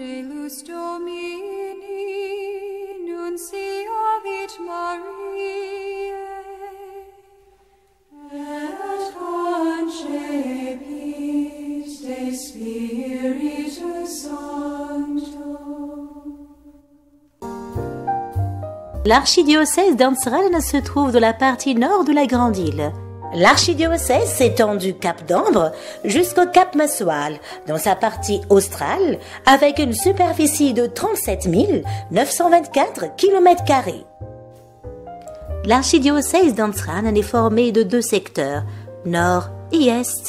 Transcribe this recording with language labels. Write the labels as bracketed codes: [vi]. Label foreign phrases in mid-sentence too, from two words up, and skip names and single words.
[la] Angelus Domini nunciavit Mariae, et concepit de Spiritus Sancto. [fr] L'archidiocèse d'Amsterdam se trouve dans la partie nord de la Grande Île. L'archidiocèse s'étend du Cap d'Ambre jusqu'au Cap Massoal, dans sa partie australe, avec une superficie de 37 924 km². L'archidiocèse d'Amsterdam est formé de deux secteurs, nord et est.